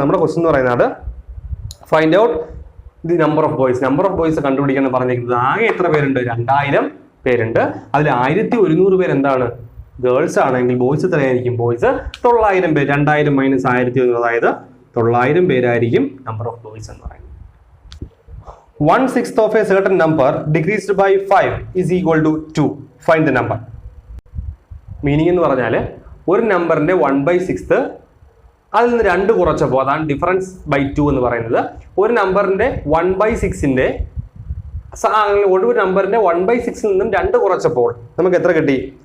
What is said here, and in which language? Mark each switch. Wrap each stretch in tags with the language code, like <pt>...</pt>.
<ml>നമ്മുടെ ക്വസ്റ്റ്യൻ എന്ന് പറയുന്നത്</ml> <en>Find out the number of boys.</en> <ml>Number of boys കണ്ടുപിടിക്കാൻ പറഞ്ഞിരിക്കുന്നത്. ആകെ എത്ര പേരുണ്ട്? 2000 പേരുണ്ട്. അതിൽ 1100 പേര് എന്താണ്? ഗേൾസ് ആണെങ്കിൽ ബോയ്സ് എത്രയായിരിക്കും? ബോയ്സ് 900 പേര്. 2000 - 1100 അതായത് 900 പേരായിരിക്കും നമ്പർ ഓഫ് ബോയ്സ് എന്ന് പറയുന്നത്.</ml> <en>1/6 of a certain number decreased by 5 is equal to 2. Find the number.</en> <ml>Meaning എന്ന് പറഞ്ഞാൽ ഒരു നമ്പറിന്റെ 1/6 അതിൽ നിന്ന് 2 കുറച്ചപ്പോൾ, അതാണ്</ml> <en>difference by 2</en> <ml>എന്ന് പറയുന്നത്. ഒരു നമ്പറിന്റെ 1/6ന്റെ ഒരു നമ്പറിന്റെ 1/6ൽ നിന്നും 2 കുറച്ചപ്പോൾ നമുക്ക് എത്ര കിട്ടി?</ml>